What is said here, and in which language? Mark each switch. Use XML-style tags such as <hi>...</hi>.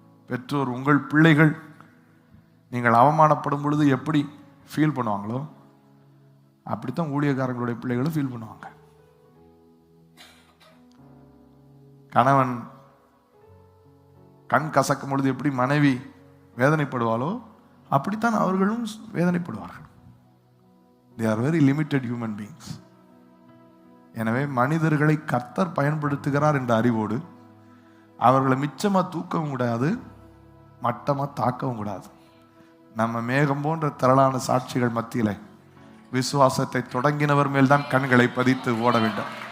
<ta>பெற்றோர் உங்கள் பிள்ளைகள் நீங்கள் அவமானப்படும் பொழுது எப்படி ஃபீல் பண்ணுவாங்களோ அப்படித்தான் ஊழியக்காரங்களுடைய பிள்ளைகளும் ஃபீல் பண்ணுவாங்க. கணவன் கண் கசக்கும் பொழுது எப்படி மனைவி வேதனைப்படுவாளோ அப்படித்தான் அவர்களும் வேதனைப்படுவார்கள்.</ta> <en>They are very limited human beings.</en> <ta>எனவே மனிதர்களை கர்த்தர் பயன்படுத்துகிறார் என்ற அறிவோடு அவர்களை மிச்சமா தூக்கவும் கூடாது, மட்டமா தாக்கவும் கூடாது. நம்ம மேகம் போன்ற திரளான சாட்சிகள் மத்தியில விசுவாசத்தை தொடங்கினவர் மேல் தான் கண்களை பதித்து ஓட வேண்டும்.</ta>